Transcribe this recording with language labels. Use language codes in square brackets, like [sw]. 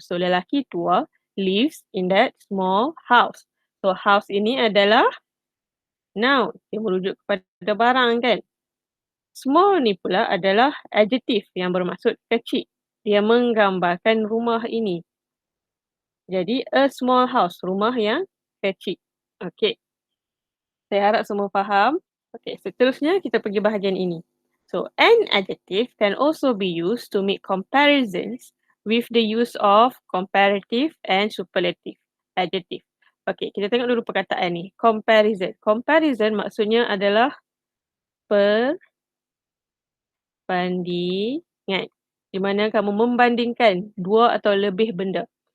[en] So, [ms] lelaki tua [en] lives in that small house. [ms] So, house ini adalah noun. Dia merujuk kepada barang kan. Small ni pula adalah adjektif yang bermaksud kecil. Dia menggambarkan rumah ini. Jadi, [en] a small house, [ms] rumah yang kecil. Okey. Saya harap semua faham. Okey, seterusnya kita pergi bahagian ini. [en] So, an adjective can also be used to make comparisons with the use of comparative and superlative adjective. [ms] Okey, kita tengok dulu perkataan ni. Comparison. Comparison maksudnya adalah perbandingan. Di mana kamu membandingkan dua atau lebih benda.